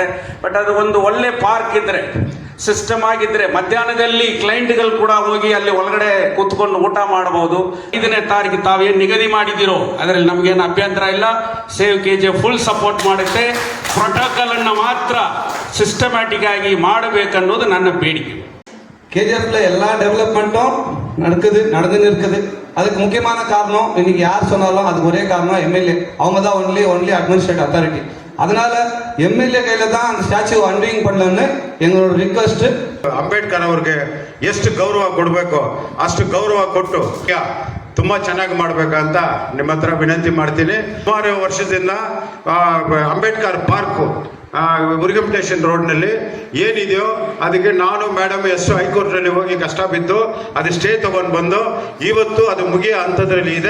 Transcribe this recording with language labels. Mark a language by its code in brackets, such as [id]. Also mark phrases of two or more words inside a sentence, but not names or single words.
[kn] ಬಟ್ ಅದು ಒಂದು ಒಳ್ಳೆ ಪಾರ್ಕ್ ಇದ್ರೆ, ಸಿಸ್ಟಮ್ ಆಗಿದ್ರೆ, ಮಧ್ಯಾಹ್ನದಲ್ಲಿ ಕ್ಲೈಂಟ್ಗಳು ಕೂಡ ಹೋಗಿ ಅಲ್ಲಿ ಒಳಗಡೆ ಕೂತ್ಕೊಂಡು ಊಟ ಮಾಡಬಹುದು. 5ನೇ ತಾರೀಕು ತಾವೇನು ನಿಗದಿ ಮಾಡಿದಿರೋ ಅದರಲ್ಲಿ ನಮಗೇನು ಅಭ್ಯಂತರ ಇಲ್ಲ. ಸೇವ್ KJ [en] full support [kn] ಮಾಡುತ್ತೆ. ಪ್ರೋಟೋಕಾಲ್ ಅನ್ನು ಮಾತ್ರ ಸಿಸ್ಟಮ್ಯಾಟಿಕ್ ಆಗಿ ಮಾಡಬೇಕನ್ನೋದು ನನ್ನ ಬೇಡಿಕೆ. [ta] KGFல எல்லா டெவலப்மெண்ட்டும் நடந்துன்னு இருக்குது. அதுக்கு முக்கியமான காரணம், இன்னைக்கு யார் சொன்னாலும் அதுக்கு ஒரே காரணம் MLA. அவங்க தான் [en] only administrative authority. [ta] அதனால MLA கையில தான் அந்த [en] statue unveiling [ta] பண்ணலன்னு எங்களோட ರಿಕ್ವೆಸ್ಟ್. [kn] ಅಂಬೇಡ್ಕರ್ ಅವ್ರಿಗೆ ಎಷ್ಟು ಗೌರವ ಕೊಡಬೇಕು ಅಷ್ಟು ಗೌರವ ಕೊಟ್ಟು ತುಂಬಾ ಚೆನ್ನಾಗಿ ಮಾಡ್ಬೇಕಂತ ನಿಮ್ಮ ಹತ್ರ ವಿನಂತಿ ಮಾಡ್ತೀನಿ. ಸುಮಾರು ವರ್ಷದಿಂದ ಅಂಬೇಡ್ಕರ್ ಪಾರ್ಕ್ ಮುರುಗಂಟೇಶನ್ ರೋಡ್ನಲ್ಲಿ ಏನಿದೆಯೋ ಅದಕ್ಕೆ ನಾನು ಮೇಡಮ್ ಹೈಕೋರ್ಟ್ನಲ್ಲಿ ಹೋಗಿ ಕಷ್ಟ ಬಿದ್ದು ಅದು ಸ್ಟೇ ತಗೊಂಡು ಬಂದು ಇವತ್ತು ಅದು ಮುಗಿಯೋ ಹಂತದಲ್ಲಿ ಇದೆ.